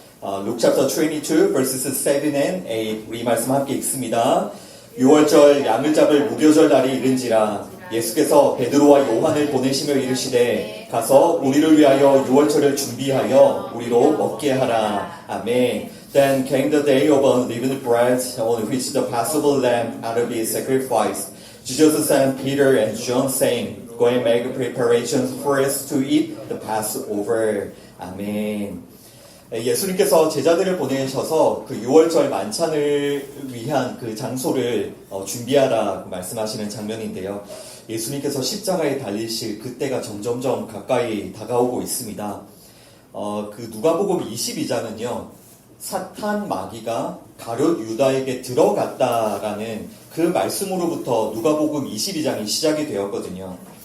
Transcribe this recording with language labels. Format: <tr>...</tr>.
<en>Luke chapter 22 verses 7 and 8</en> <ko>우리 말씀 함께 읽습니다. 유월절 양을 잡을 무교절 날이 이른지라 예수께서 베드로와 요한을 보내시며 이르시되 가서 우리를 위하여 유월절을 준비하여 우리로 먹게 하라. 아멘.</ko> <en>Then came the day of unleavened bread on which the Passover lamb ought to be sacrificed. Jesus sent Peter and John saying, Go and make preparations for us to eat the Passover.</en> <ko>아멘. 예수님께서 제자들을 보내셔서 그 유월절 만찬을 위한 그 장소를 준비하라고 말씀하시는 장면인데요. 예수님께서 십자가에 달리실 그때가 점점점 가까이 다가오고 있습니다. 그 누가복음 22장은요. 사탄 마귀가 가룟 유다에게 들어갔다라는 그 말씀으로부터 누가복음 22장이 시작이 되었거든요.</ko>